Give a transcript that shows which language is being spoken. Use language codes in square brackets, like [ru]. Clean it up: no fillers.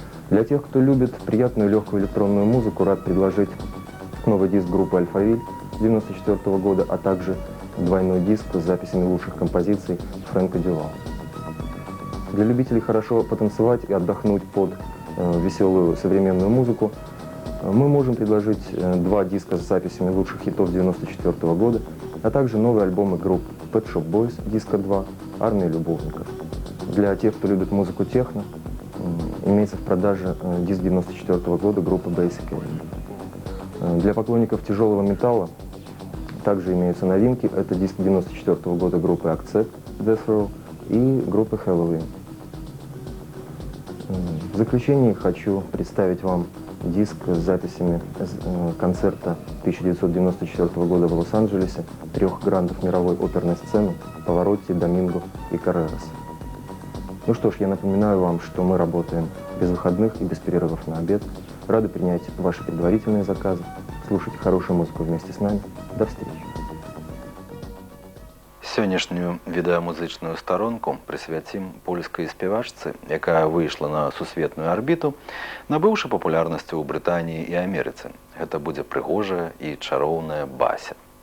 [ru] Для тех, кто любит приятную легкую электронную музыку, рад предложить новый диск группы «Алфавиль» 1994 года, а также двойной диск с записями лучших композиций Фрэнка Дювала. Для любителей хорошо потанцевать и отдохнуть под веселую современную музыку Мы можем предложить 2 диска с записями лучших хитов 1994 года, а также новые альбомы групп Pet Shop Boys, диска 2, Армия любовников. Для тех, кто любит музыку техно, имеется в продаже диск 1994 года группы Basic Enemy. Для поклонников тяжелого металла также имеются новинки. Это диск 1994 года группы Accept, Death Row и группы Halloween. В заключение хочу представить вам диск с записями концерта 1994 года в Лос-Анджелесе 3 грандов мировой оперной сцены Паваротти, Доминго и Каррерас. Ну что ж, я напоминаю вам, что мы работаем без выходных и без перерывов на обед. Рады принять ваши предварительные заказы. Слушайте хорошую музыку вместе с нами. До встречи. [be] Сённяшнюю відэамузычную старонку прысвяцім польскай спявачцы, якая выйшла на сусветную арбіту, набыўшы папулярнасцю ў Брытаніі і Амерыцы. Гэта будзе прыгожая і чароўная Бася.